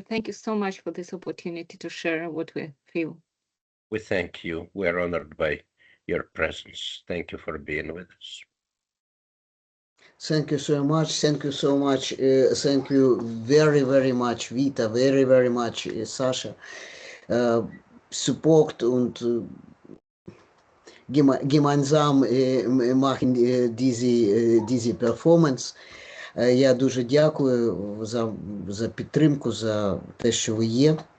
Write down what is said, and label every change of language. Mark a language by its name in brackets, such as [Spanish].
[English] Thank you so much for this opportunity to share what we feel. We thank you. We are honored by your presence. Thank you for being with us. Thank you so much. Thank you so much. Thank you very, very much, Vita. Very, very much, Sasha. [German] Support und gemeinsam machen diese Performance. [Ukrainian] Я дуже дякую за підтримку, за те, що ви є.